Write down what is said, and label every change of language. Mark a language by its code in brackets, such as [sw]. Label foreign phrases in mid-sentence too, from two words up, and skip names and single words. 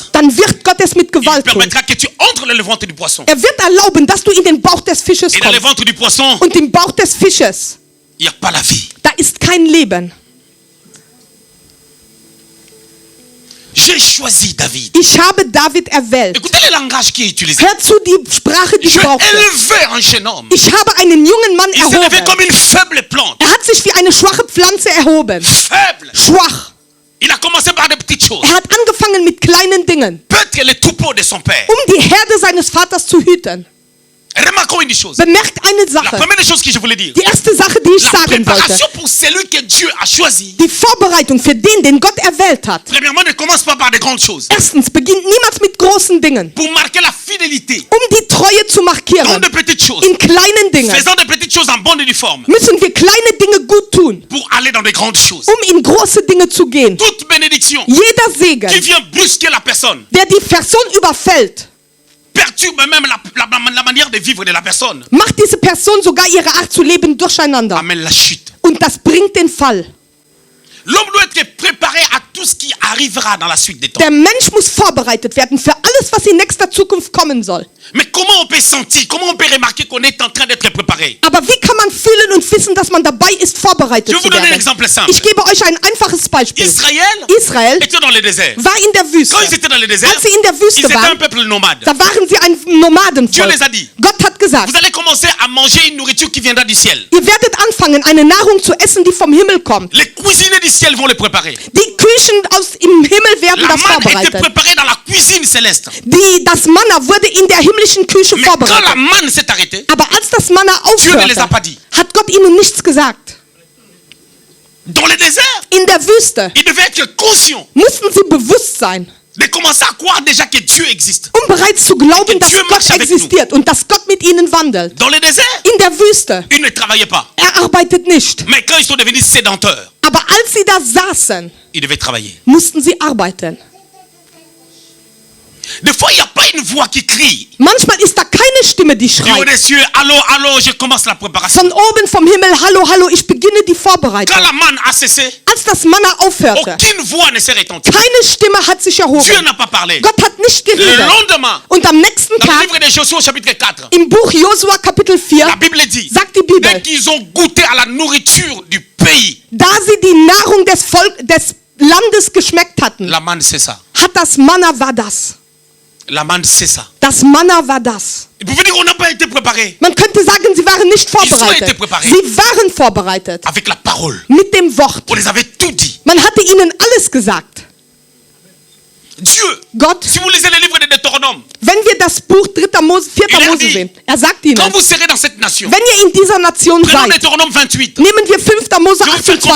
[de] dann wird Gott es mit [fr] Il [de] Gewalt tun. [fr] permettra que tu entres dans le ventre du poisson. [de] Er wird erlauben, dass du in den Bauch des Fisches [fr] Et dans le [de] kommst. [fr] ventre du poisson, [de] Und im Bauch des Fisches, [fr] il n'y a pas la vie. [de] da ist kein Leben. [fr] J'ai choisi David. [de] Ich habe David erwählt. [fr] Écoutez le langage qui est utilisé. [de] Hör zu, die Sprache, die [fr] Je [de] gebraucht wird. [fr] élevais un jeune homme. [de] Ich habe einen jungen Mann [fr] Il s'est levé [de] erhoben. [fr] comme une faible plante. [de] Er hat sich wie eine schwache Pflanze erhoben. [fr] Faible. [de] Schwach. [fr] Il a commencé par des petites choses. [de] Er hat angefangen mit kleinen Dingen, [fr] Peut-être les troupeaux de son père. [de] die Herde seines Vaters zu hüten. [fr] Remarquons une chose. [de] Bemerkt eine [fr] La [de] Sache. [fr] première chose que je voulais dire. [de] Die erste Sache, die ich [fr] La [de] sagen wollte. [fr] préparation pour celui que Dieu a choisi. [de] Die Vorbereitung für den Gott erwählt hat. [fr] Premièrement, ne commence pas par des grandes choses. [de] Erstens, beginnt niemals mit großen Dingen. [fr] Pour marquer la fidélité [de] Die Treue zu [fr] dans [de] markieren. [fr] de petites choses. [de] In kleinen Dingen [fr] Faisant de petites choses en bonne et due forme. [de] müssen wir kleine Dinge gut tun, [fr] Pour aller dans de grandes choses. [de] in große Dinge zu gehen. [fr] Toute bénédiction [de] Jeder Segen, [fr] qui vient brusquer la personne, [de] der die Person überfällt, [fr] perturbe même la manière de vivre de la personne, [de] macht diese Person sogar ihre Art zu leben durcheinander. [fr] amène la chute. [de] Und das bringt den Fall. [fr] L'homme doit être préparé à tout ce qui arrivera dans la suite des temps. [de] Der Mensch muss vorbereitet werden für alles, was in nächster Zukunft kommen soll. [fr] Mais comment on peut sentir, comment on peut remarquer qu'on est en train d'être préparé? [de] Aber wie kann man fühlen und wissen, dass man dabei ist, vorbereitet [fr] Je vais [de] zu [fr] vous donner un [de] werden? [fr] exemple simple. [de] Ich gebe euch ein einfaches Beispiel. [fr] Israel était dans le désert. [de] war in der Wüste. [fr] Quand ils étaient dans le désert, [de] Als sie in der [fr] ils [de] Wüste [fr] étaient un [de] waren, [fr] peuple nomade. [de] da waren sie ein [fr] Dieu [de] Nomadenvolk. [fr] les a dit, [de] Gott hat gesagt, [fr] vous allez commencer à manger une nourriture qui viendra du ciel. [de] ihr werdet anfangen, eine Nahrung zu essen, die vom Himmel kommt. [fr] Les cuisiniers du ciel vont le préparer. [de] Die Küchen im Himmel werden [fr] La [de] das [fr] manne était [de] vorbereitet. [fr] préparée dans la cuisine céleste. [de] Das Manna wurde in der himmlischen Küche [fr] Mais quand la [de] vorbereitet. [fr] manne s'est arrêtée, [de] Aber als das Manna [fr] Dieu ne les a [de] aufhörte, [fr] pas dit. [de] hat Gott ihnen nichts gesagt. [fr] Dans le désert, [de] In der Wüste [fr] ils devaient être conscients [de] mussten sie bewusst sein, [fr] de commencer à croire déjà que Dieu existe. [de] bereits zu glauben, dass [fr] Dieu [de] Gott [fr] marche avec [de] existiert und dass Gott mit ihnen wandelt. [fr] Dans le désert, [de] In der Wüste, [fr] ils ne travaillaient pas. [de] arbeitet nicht. [fr] Mais quand ils sont devenus sédentaires, [de] Aber als sie da saßen, [fr] ils devaient travailler. [de] mussten sie arbeiten. [fr] Des fois, il n'y a pas une voix qui crie. [de] Manchmal ist da keine Stimme, die [fr] Du haut [de] schreit. [fr] des cieux, allô, allô, je commence la préparation. [de] Von oben vom Himmel, hallo, hallo, ich beginne die Vorbereitung. [fr] Quand la manne a cessé, [de] Als das Manna aufhörte, [fr] aucune voix ne s'est retentie. [de] keine Stimme hat sich [fr] Dieu [de] erhoben. [fr] n'a pas parlé. [de] Gott hat nicht [fr] Le [de] geredet. [fr] lendemain, [de] Und am nächsten [fr] dans le [de] Tag, [fr] livre de Josué au chapitre 4, [de] im Buch Josua Kapitel 4, [fr] la Bible dit, [de] sagt die Bibel, [fr] dès qu'ils ont goûté à la nourriture du pays, [de] da sie die Nahrung des Landes geschmeckt hatten, [fr] la manne cessa. [de] hat das Manna war das. [fr] La manne cessa. [de] Das Manna war das. [fr] Ils pouvaient dire qu'on n'a pas été préparé [de] Man könnte sagen, sie waren nicht [fr] été [de] vorbereitet. [fr] préparés. [de] Sie waren vorbereitet. [fr] avec la parole. [de] Mit dem Wort. [fr] On les avait tout dit. [de] Man hatte ihnen alles gesagt. [fr] Dieu, [de] Gott, [fr] si vous lisez les livres de Deutéronome, [de] wenn wir das Buch 4. Mose [fr] Il a [de] Mose [fr] dit, [de] sehen, sagt ihnen, [fr] quand vous serez dans cette nation, [de] wenn ihr in dieser Nation [fr] prenons [de] seid, [fr] Deutéronome 28. [de] nehmen wir 5. Mose [fr] Je vais vous faire comprendre